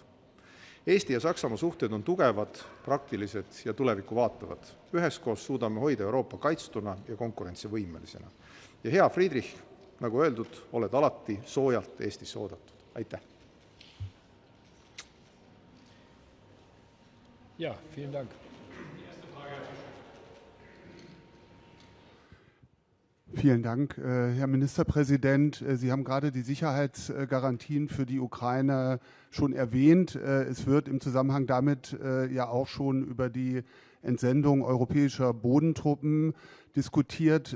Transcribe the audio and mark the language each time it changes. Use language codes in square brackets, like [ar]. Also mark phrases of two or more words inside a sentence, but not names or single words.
[et] Eesti ja Saksamaa suhted on tugevad, praktilised ja tulevikku vaatavad. Üheskoos suudame hoida Euroopa kaitstuna ja konkurentsivõimelisena. Ja hea Friedrich, nagu öeldud, oled alati soojalt Eestisse oodatud. Aitäh! [de] Ja, vielen Dank. Vielen Dank, Herr Ministerpräsident. Sie haben gerade die Sicherheitsgarantien für die Ukraine schon erwähnt. Es wird im Zusammenhang damit ja auch schon über die Entsendung europäischer Bodentruppen diskutiert.